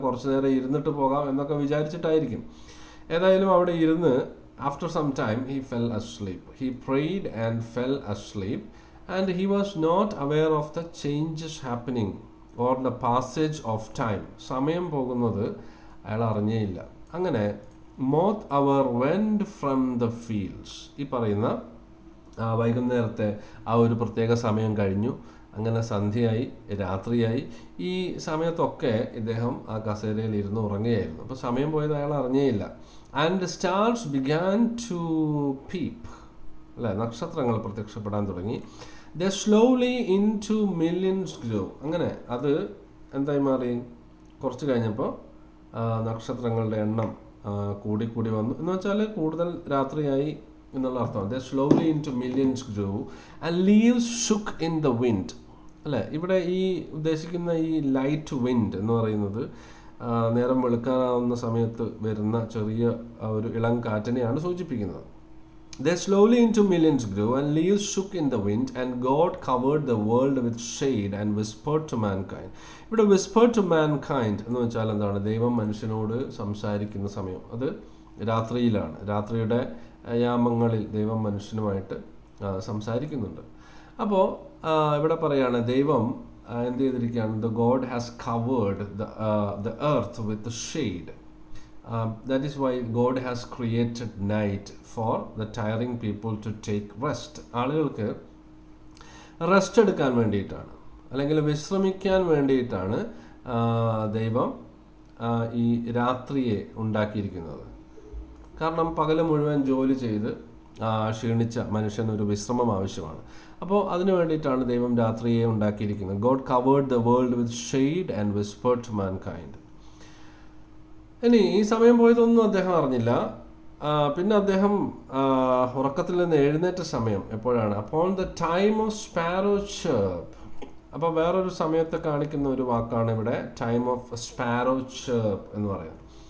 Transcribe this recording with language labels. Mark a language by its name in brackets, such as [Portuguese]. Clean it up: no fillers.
[Malayalam] കുറച്ച് നേരം ഇരുന്നിട്ട് പോകാം എന്നൊക്കെ വിചാരിച്ചിട്ടായിരിക്കും. ഏതായാലും അവിടെ ഇരുന്ന് [English] after some time he fell asleep. He prayed and fell asleep and he was not aware of the changes happening or the passage of time. [Malayalam] സമയം പോകുന്നത് അയാൾ അറിഞ്ഞേയില്ല. അങ്ങനെ [English] moth hour went from the fields. [Malayalam] ഈ പറയുന്ന വൈകുന്നേരത്തെ ആ ഒരു പ്രത്യേക സമയം കഴിഞ്ഞു. അങ്ങനെ സന്ധ്യയായി, രാത്രിയായി. ഈ സമയത്തൊക്കെ ഇദ്ദേഹം ആ കസേരയിൽ ഇരുന്ന് ഉറങ്ങുകയായിരുന്നു. അപ്പോൾ സമയം പോയത് അയാൾ അറിഞ്ഞേയില്ല. [English] And the stars began to peep. [Malayalam] അല്ലേ, നക്ഷത്രങ്ങൾ പ്രത്യക്ഷപ്പെടാൻ തുടങ്ങി. [English] They slowly into millions grew. [Malayalam] അങ്ങനെ അത് എന്തായി മാറി? കുറച്ച് കഴിഞ്ഞപ്പോൾ നക്ഷത്രങ്ങളുടെ എണ്ണം കൂടി വന്നു എന്ന് വെച്ചാൽ കൂടുതൽ രാത്രിയായി എന്നുള്ള അർത്ഥമാണ്. [English] They slowly into millions grew and leaves shook in the wind. [Malayalam] അല്ലേ, ഇവിടെ ഈ ഉദ്ദേശിക്കുന്ന ഈ ലൈറ്റ് വിൻഡ് എന്ന് പറയുന്നത് നേരം വെളുക്കാനാവുന്ന സമയത്ത് വരുന്ന ചെറിയ ഒരു ഇളം കാറ്റിനെയാണ് സൂചിപ്പിക്കുന്നത്. [English] They slowly into millions grew and leaves shook in the wind and God covered the world with shade and whispered to mankind. [Malayalam] ഇവിടെ [English] whispered to mankind [Malayalam] എന്ന് വെച്ചാൽ എന്താണ്? ദൈവം മനുഷ്യനോട് സംസാരിക്കുന്ന സമയം അത് രാത്രിയിലാണ്. രാത്രിയുടെ യാമങ്ങളിൽ ദൈവം മനുഷ്യനുമായിട്ട് സംസാരിക്കുന്നുണ്ട്. അപ്പോൾ ഇവിടെ പറയാണ് ദൈവം എന്ത് ചെയ്തിരിക്കുകയാണ്? [English] The God has covered the earth with the shade. That is why God has created night for the tiring people to take rest. [Malayalam] ആളുകൾക്ക് റെസ്റ്റ് എടുക്കാൻ വേണ്ടിയിട്ടാണ്, അല്ലെങ്കിൽ വിശ്രമിക്കാൻ വേണ്ടിയിട്ടാണ് ദൈവം ഈ രാത്രിയെ ഉണ്ടാക്കിയിരിക്കുന്നത്. കാരണം പകല് മുഴുവൻ ജോലി ചെയ്ത് ക്ഷീണിച്ച മനുഷ്യന് ഒരു വിശ്രമം ആവശ്യമാണ്. അപ്പോൾ അതിനു വേണ്ടിയിട്ടാണ് ദൈവം രാത്രിയെ ഉണ്ടാക്കിയിരിക്കുന്നത്. [English] God covered the world with shade and whispered to mankind. [Malayalam] ഇനി ഈ സമയം പോയതൊന്നും അദ്ദേഹം അറിഞ്ഞില്ല. പിന്നെ അദ്ദേഹം ഉറക്കത്തിൽ നിന്ന് എഴുന്നേറ്റ സമയം എപ്പോഴാണ്? [English] Upon the time of sparrow chirp. [Malayalam] അപ്പോൾ വേറൊരു സമയത്തെ കാണിക്കുന്ന ഒരു വാക്കാണ് ഇവിടെ [English] time of sparrow chirp [Malayalam] എന്ന് പറയുന്നത്.